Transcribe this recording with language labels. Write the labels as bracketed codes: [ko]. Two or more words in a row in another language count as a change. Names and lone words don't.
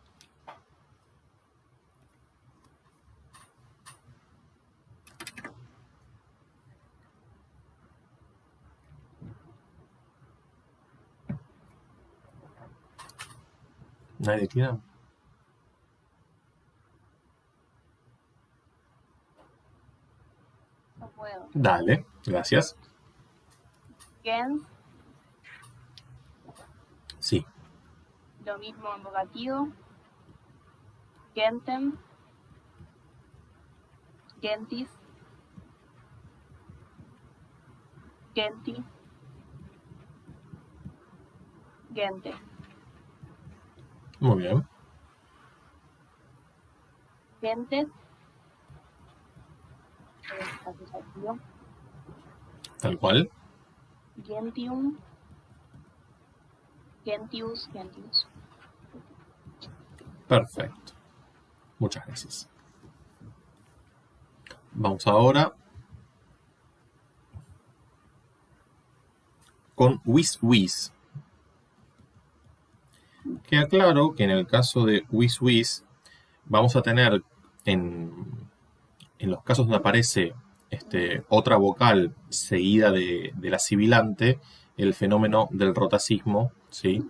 [es] ¿Nadie declina? No puedo. Dale, gracias. Gens, Sí. lo mismo en vocativo. [la] Gentem, gentis, genti, gente. [es] Muy bien. Gentes, acusativo. Tal cual. [la] Gentium, gentius, gentius. [es] Perfecto. Muchas gracias. Vamos ahora con wis. Queda claro que en el caso de wis vamos a tener en los casos donde aparece otra vocal seguida de la sibilante, el fenómeno del rotacismo, ¿sí?